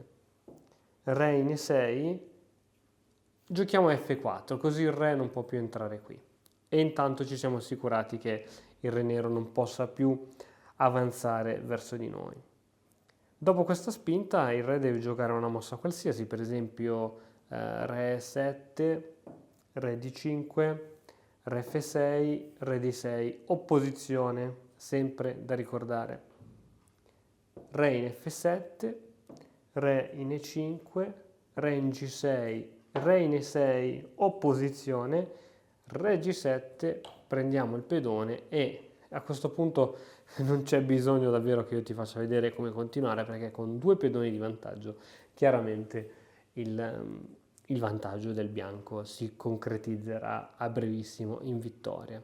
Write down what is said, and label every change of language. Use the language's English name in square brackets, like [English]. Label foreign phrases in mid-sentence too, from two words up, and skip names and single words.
[Italian] Re in E6, giochiamo F4, così il re non può più entrare qui. E intanto ci siamo assicurati che il re nero non possa più avanzare verso di noi. Dopo questa spinta il re deve giocare una mossa qualsiasi, per esempio re 7, re D5, re F6, re D6, opposizione, sempre da ricordare. Re in F7, re in E5, re in G6, re in E6, opposizione, re G7, prendiamo il pedone e a questo punto non c'è bisogno davvero che io ti faccia vedere come continuare, perché con due pedoni di vantaggio chiaramente il vantaggio del bianco si concretizzerà a brevissimo in vittoria.